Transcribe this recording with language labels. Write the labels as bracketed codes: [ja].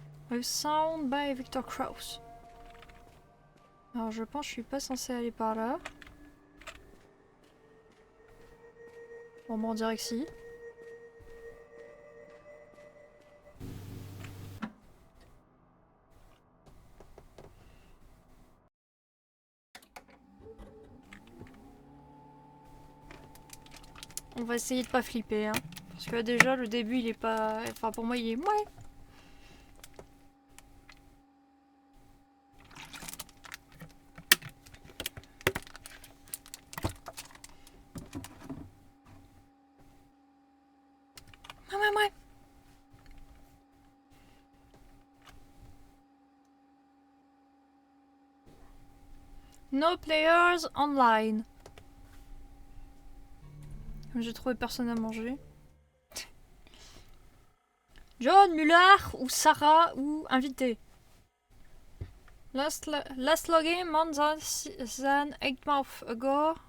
[en] A Sound by Victor Krauss. [fr] Alors je pense que je suis pas censée aller par là. Bon, on dirait que si. On va essayer de pas flipper, hein. Parce que déjà, le début, il est pas... Enfin, pour moi, il est... Ouais. Ouais. [en] No Players Online. [fr] J'ai trouvé personne à manger. John, Muller ou Sarah ou invité. [en] Last login more than 8 months ago.